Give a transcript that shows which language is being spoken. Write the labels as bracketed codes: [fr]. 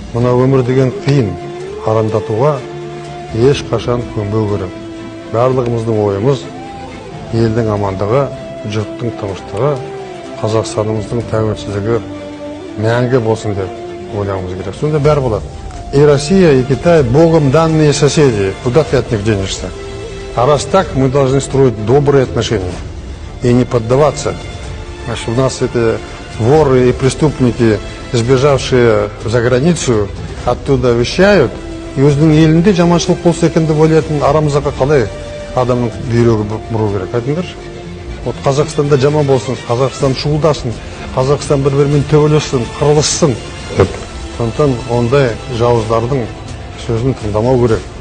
[kk] Мына өмір деген қиын, арандатуға ешқашан көнбеу керек. Барлығымыздың ойымыз елдің амандығы, жұрттың тыныштығы, Қазақстанымыздың тәуелсіздігі мәңгі болсын деп ойлауымыз керек. Сонда бәрі болады. [ru] И Россия, и Китай Богом данные соседи. Куда ты от них денешься? А раз так, мы должны строить добрые отношения и не поддаваться. Значит, у нас это воры и преступники, сбежавшие за границу, оттуда вещают. [kk] И өзінің елінде жаманшылық болса екен деп ойлайтын арамызға қалай адамның бүйрегі бұру керек, айтыңдаршы. Вот Қазақстанда жаман болсын, Қазақстан шуылдасын, Қазақстан бір-бірімен төбелессін, қырылыссын деп. Сондықтан ондай жауыздардың сөзін тыңдамау керек.